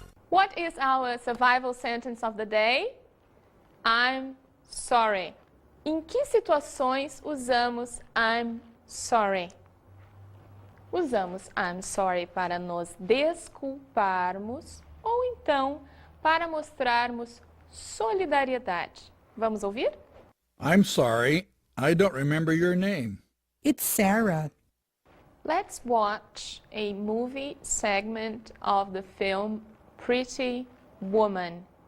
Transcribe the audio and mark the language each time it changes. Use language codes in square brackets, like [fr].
[en] What is our survival sentence of the day? I'm sorry. [pt] Em que situações usamos [en] I'm sorry? [pt] Usamos [en] I'm sorry [pt] para nos desculparmos ou então para mostrarmos solidariedade. Vamos ouvir? [en] I'm sorry, I don't remember your name. It's Sarah. Let's watch a movie segment of the film Pretty Woman.